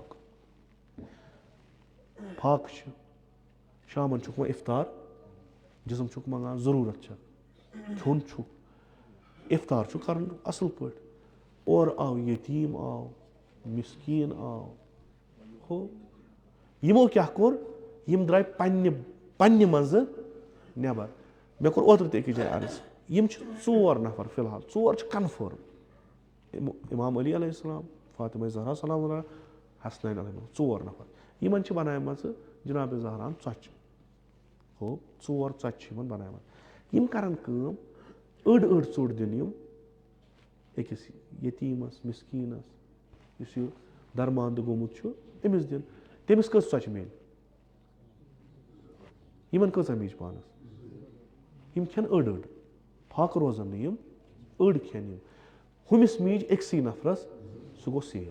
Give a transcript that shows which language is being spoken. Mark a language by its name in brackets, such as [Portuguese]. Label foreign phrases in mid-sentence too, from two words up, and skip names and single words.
[Kashmiri] فاقہٕ چھِ شامن چھُکھ وۄنۍ اِفطار جسم چھُکھ منگان ضروٗرت چھکھ کھیوٚن چھُکھ اِفطار چھُ کرُن اصل پٲٹھۍ اورٕ آو یتیٖم آو مسکیٖن آو ہو یِمو کیٛاہ کوٚر یِم درٛاے پننہِ منٛزٕ نٮ۪بر. مےٚ کوٚر اوترٕ تہِ أکِس جایہِ عرض یِم چھِ 4 نفر فِلحال 4 چھِ کنفٲرٕم امام علی [Arabic] علیہ السلام [Kashmiri] فاطمہ زہرا [Arabic] سلام اللہ [Kashmiri] حسنین علیہ 4 نفر یِمن چھِ بنایمژٕ جناب زہراہن ژۄچہِ ہو 4 ژۄچہِ چھِ یِمن بنایمژٕ. یِم کرن کٲم أڑ ژوٚٹ دِنۍ یِم أکِس یتیٖمس مسکیٖنس یُس یہِ درماندٕ گوٚمُت چھُ أمِس دِنۍ تٔمِس کٔژ ژۄچہِ میلہِ یِمن کۭژاہ میج پانس یِم کھٮ۪ن أڑ فاقہٕ روزن نہٕ یِم أڑ کھٮ۪ن یِم ہُمِس میج أکسٕے نفرس سُہ گوٚو سیر.